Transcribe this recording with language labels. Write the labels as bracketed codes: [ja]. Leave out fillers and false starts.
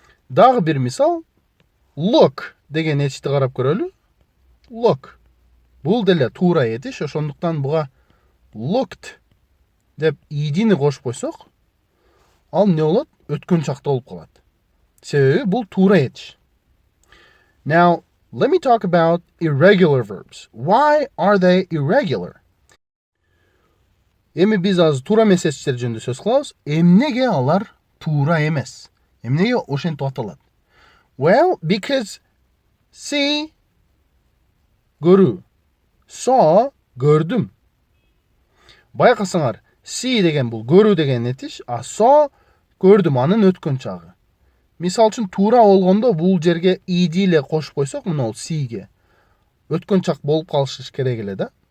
[ky] Дагы бир мисал, look деген этишти карап көрөлү. [en] Look. [ky] Бул деле туура этиш, ошондуктан буга looked деп edни кошуп койсок, ал эмне болот? Өткөн чакта болуп калат. Себеби бул туура этиш. [en] Now, let me talk about irregular verbs. Why are they irregular? [ky] Эми биз азыр туура эмес этиштер жөнүндө сөз кылабыз. Эмнеге алар туура эмес? Эмнеге ошентип аталат? [en] Well, because see көрүү. Saw көрдүм. [ky] Байкасаңар, see деген бул көрүү деген этиш, а saw көрдүм анын өткөн чагы. Мисал үчүн туура болгондо бул жерге ed эле кошуп койсок, мына ол see-ге өткөн чак болуп калышы керек эле да.